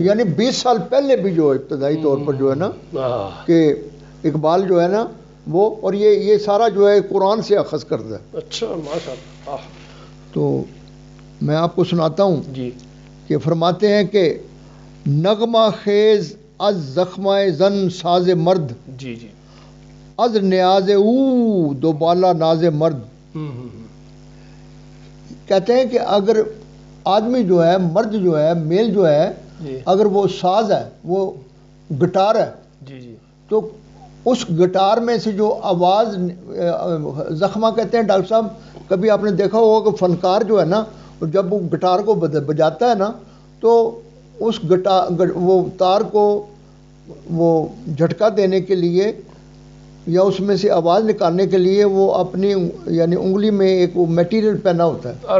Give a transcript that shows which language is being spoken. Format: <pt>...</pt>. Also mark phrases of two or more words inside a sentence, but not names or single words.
<ur>یعنی 20 سال پہلے بھی جو ابتدائی طور پر جو ہے نا کہ اقبال جو ہے نا وہ اور یہ سارا جو ہے قرآن سے اخذ کرتا ہے. اچھا ماشاءاللہ. تو میں آپ کو سناتا ہوں جی کہ فرماتے ہیں کہ</ur> <fa>نغمہ خیز از زخمہ زن ساز مرد.</fa> <ur>جی جی.</ur> <fa>از نیاز او دو بالا ناز مرد.</fa> <ur>کہتے ہیں کہ اگر آدمی جو ہے مرد جو ہے میل جو ہے اگر وہ ساز ہے وہ گٹار ہے جی جی تو اس گٹار میں سے جو آواز، زخمہ کہتے ہیں ڈاکٹر صاحب، کبھی آپ نے دیکھا ہوگا کہ فنکار جو ہے نا جب وہ گٹار کو بجاتا ہے نا تو اس وہ تار کو وہ جھٹکا دینے کے لیے یا اس میں سے آواز نکالنے کے لیے وہ اپنی یعنی انگلی میں ایک وہ میٹیریل پہنا ہوتا ہے،</ur>